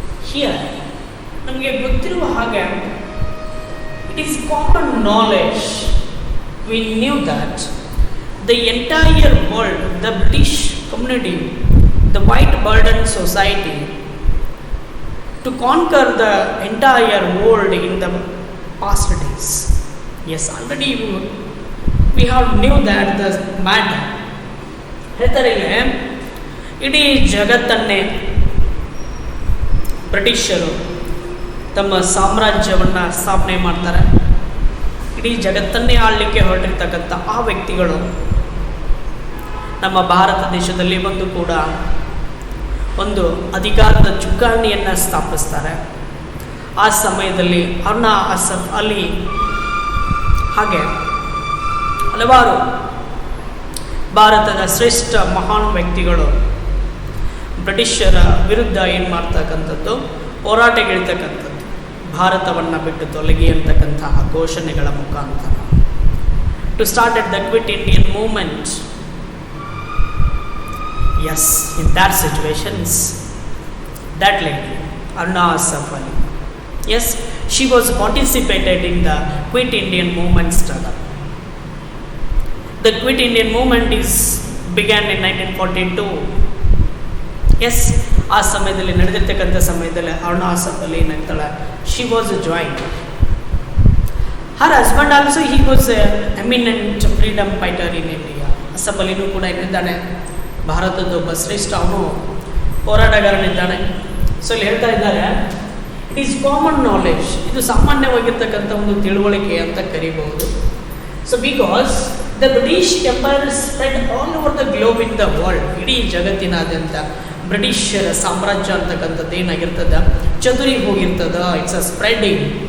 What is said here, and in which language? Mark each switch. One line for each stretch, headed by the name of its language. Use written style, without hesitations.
English: Here,
Kannada: ನಮಗೆ ಗೊತ್ತಿರುವ ಹಾಗೆ
English: it is common knowledge, we knew that the entire world, the British community, the white burden society, to conquer the entire world in the past days. Yes, already we have knew that the matter.
Kannada: ಹೇಳ್ತಾರೆ ಇಡೀ ಜಗತ್ತನ್ನೇ ಬ್ರಿಟಿಷರು ತಮ್ಮ ಸಾಮ್ರಾಜ್ಯವನ್ನು ಸ್ಥಾಪನೆ ಮಾಡ್ತಾರೆ. ಇಡೀ ಜಗತ್ತನ್ನೇ ಆಳಲಿಕ್ಕೆ ಹೊರಟಿರ್ತಕ್ಕಂಥ ಆ ವ್ಯಕ್ತಿಗಳು ನಮ್ಮ ಭಾರತ ದೇಶದಲ್ಲಿ ಬಂದು ಕೂಡ ಒಂದು ಅಧಿಕಾರದ ಚುಕ್ಕಾಣಿಯನ್ನು ಸ್ಥಾಪಿಸ್ತಾರೆ. ಆ ಸಮಯದಲ್ಲಿ ಅರುಣಾ ಅಸಫ್ ಅಲಿ ಹಾಗೆ ಹಲವಾರು ಭಾರತದ ಶ್ರೇಷ್ಠ ಮಹಾನ್ ವ್ಯಕ್ತಿಗಳು ಬ್ರಿಟಿಷರ ವಿರುದ್ಧ ಏನು ಮಾಡ್ತಕ್ಕಂಥದ್ದು, ಹೋರಾಟಗಿಳಿತಕ್ಕಂಥದ್ದು, ಭಾರತವನ್ನು ಬಿಟ್ಟು ತೊಲಗಿ ಅಂತಕ್ಕಂತಹ ಘೋಷಣೆಗಳ ಮುಖಾಂತರ
English: To start at the Quit Indian Movement. Yes, in that situations, that lady, Aruna Assaff Ali, yes, she was participated in the Quit Indian Movement struggle. The Quit Indian Movement began in 1942.
Kannada: Yes, ಆ ಸಮಯದಲ್ಲಿ ನಡೆದಿರ್ತಕ್ಕಂಥ ಸಮಯದಲ್ಲಿ Aruna Asaf Ali ಏನಾಗ್ತಾಳೆ,
English: she was joined. Her husband also, he was an eminent freedom fighter in India.
Kannada: Asaf ಅಲಿನೂ ಕೂಡ ಏನಿದ್ದಾನೆ, ಭಾರತದ ಒಬ್ಬ ಶ್ರೇಷ್ಠ ಅವನು ಹೋರಾಟಗಾರನಿದ್ದಾನೆ. So ಇಲ್ಲಿ ಹೇಳ್ತಾ ಇದ್ದಾರೆ,
English: it is common knowledge,
Kannada: ಇದು ಸಾಮಾನ್ಯವಾಗಿರ್ತಕ್ಕಂಥ ಒಂದು ತಿಳುವಳಿಕೆ ಅಂತ ಕರಿಬಹುದು.
English: so because the British empire spread all over the globe in the world,
Kannada: ಇಡೀ ಜಗತ್ತಿನಾದ್ಯಂತ ಬ್ರಿಟಿಷರ ಸಾಮ್ರಾಜ್ಯ ಅಂತಕ್ಕಂಥದ್ದು ಏನಾಗಿರ್ತದ, ಚದುರಿ ಹೋಗಿರ್ತದ.
English: It's a spreading.